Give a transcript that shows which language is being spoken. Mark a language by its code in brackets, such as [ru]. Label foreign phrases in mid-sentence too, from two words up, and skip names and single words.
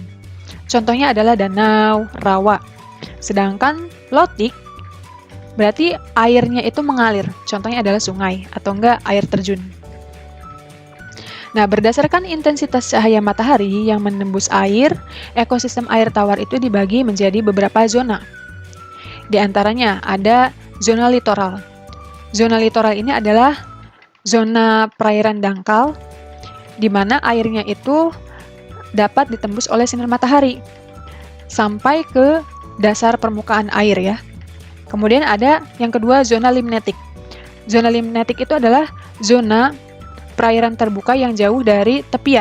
[id] Contohnya adalah danau, rawa. Sedangkan lotik, berarti airnya itu mengalir. Contohnya adalah sungai atau enggak air terjun. Nah, berdasarkan intensitas cahaya matahari yang menembus air, ekosistem air tawar itu dibagi menjadi beberapa zona. Di antaranya ada zona litoral. Zona litoral ini adalah zona perairan dangkal, di mana airnya itu dapat ditembus oleh sinar matahari sampai ke dasar permukaan air ya. Kemudian ada yang kedua, zona limnetik. Zona limnetik itu adalah zona perairan terbuka yang jauh dari tepian.